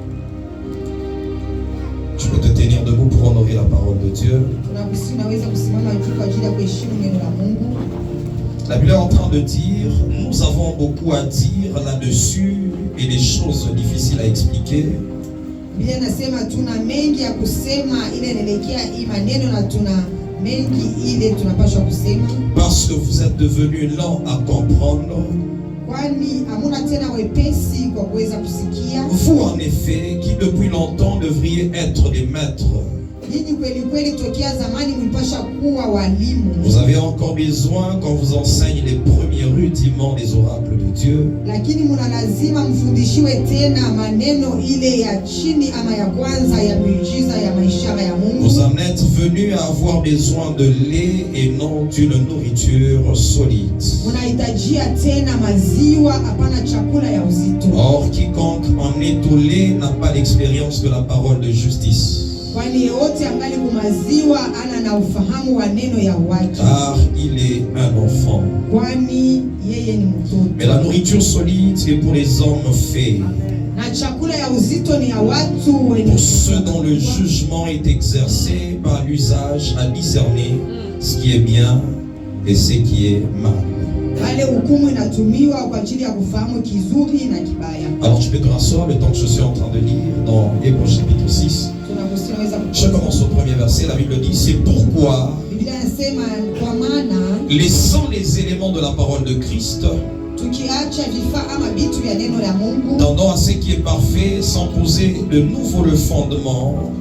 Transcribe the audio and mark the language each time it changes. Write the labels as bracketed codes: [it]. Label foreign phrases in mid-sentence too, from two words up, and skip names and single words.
[fr] Tu peux te tenir debout pour honorer la parole de Dieu. La Bible est en train de dire, nous avons beaucoup à dire là-dessus et des choses difficiles à expliquer. [sw] Biblia inasema tuna mengi ya kusema ile inaelekea hii maneno na tuna mengi ile tunapaswa kusema. [fr] Parce que vous êtes devenus lents à comprendre. [sw] Kwani hamuna tena wepesi kwa kuweza kusikia. [fr] Vous en effet, qui depuis longtemps devriez être des maîtres. [sw] Ninyi kweli kweli tokea zamani mlipasha kuwa walimu. [fr] Vous avez encore besoin qu'on vous enseigne les premiers rudiments des oracles de Dieu. [sw] Lakini muna lazima mfundishiwe tena maneno ile ya chini ama ya kwanza ya miujiza ya maishara ya Mungu. [fr] Vous en êtes venus à avoir besoin de lait et non d'une nourriture solide. [sw] Munahitajia tena maziwa hapana chakula ya uzito. [fr] Or, quiconque en est au lait n'a pas l'expérience de la parole de justice. [sw] Kwani yote angali kumaziwa ana na ufahamu wa neno ya haki. [fr] Car il est un enfant. [sw] Kwani yeye ni mtoto. [fr] Mais la nourriture solide est pour les hommes faits. [sw] Na chakula ya uzito ni ya watu wenye. [fr] Pour ceux dont le jugement est exercé par l'usage à discerner ce qui est bien et ce qui est mal. [sw] Wale hukumu inatumiwa kwa ajili ya kufahamu kizuri na kibaya. [fr] Alors tu peux te rasseoir le temps que je suis en train de lire dans Hébreux chapitre 6. Je commence au premier verset. La Bible dit, c'est pourquoi, laissant les éléments de la parole de Christ, tendant à ce qui est parfait, sans poser de nouveau le fondement